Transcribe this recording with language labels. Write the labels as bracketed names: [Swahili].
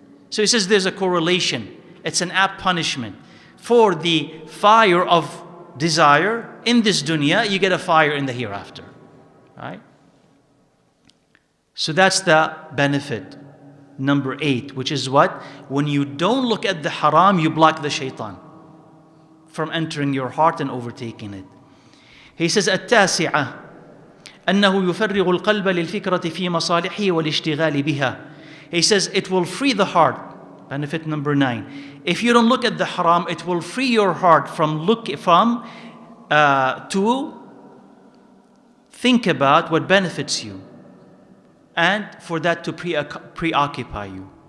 [English] So he says there's a correlation. It's an apt punishment. For the fire of desire in this dunya, you get a fire in the hereafter. Right? So that's the benefit. Number 8, which is what? When you don't look at the haram, you block the shaitan from entering your heart and overtaking it. He says, [Arabic] التاسعة أنه يفرغ القلب للفكرة في مصالحه والاشتغال بها. [English] He says it will free the heart. Benefit number 9. If you don't look at the haram, it will free your heart to think about what benefits you, and for that to preoccupy you.